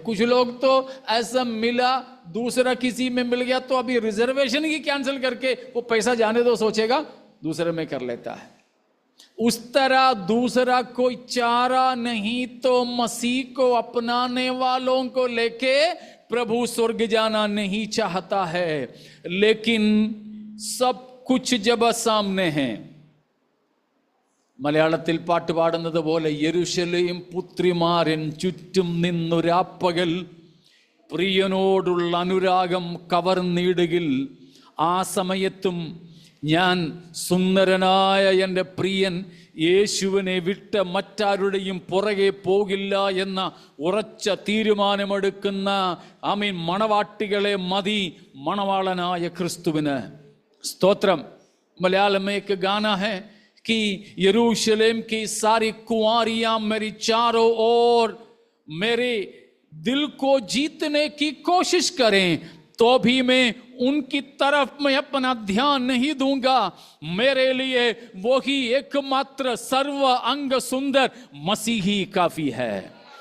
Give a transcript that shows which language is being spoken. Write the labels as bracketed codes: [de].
[hi] कुछ लोग तो ऐसा मिला, दूसरा किसी में मिल गया तो अभी रिजर्वेशन ही कैंसिल करके वो पैसा जाने दो सोचेगा, दूसरे में कर लेता है। उस तरह दूसरा कोई चारा नहीं तो मसीह को अपनाने वालों को लेके प्रभु स्वर्ग जाना नहीं चाहता है। लेकिन सब कुछ जब सामने है, [ml] മലയാളത്തിൽ പാട്ട് പാടുന്നത് പോലെ യെരൂശലേം പുത്രിമാരൻ ചുറ്റും നിന്നൊരാപ്പകൽ പ്രിയനോടുള്ള അനുരാഗം കവർന്നിടുകിൽ ആ സമയത്തും ഞാൻ സുന്ദരനായ എൻ്റെ പ്രിയൻ യേശുവിനെ വിട്ട് മറ്റാരുടെയും പുറകെ പോകില്ല എന്ന ഉറച്ച തീരുമാനമെടുക്കുന്ന മണവാട്ടികളെ മതി മണവാളനായ ക്രിസ്തുവിന്। സ്തോത്രം। [hi] मलयालम में एक गाना है कि यरूशलेम की सारी कुंवारियां मेरी चारों ओर मेरे दिल को जीतने की कोशिश करें तो भी मैं उनकी तरफ मैं अपना ध्यान नहीं दूंगा। मेरे लिए वही एकमात्र सर्व अंग सुंदर मसीह ही काफी है।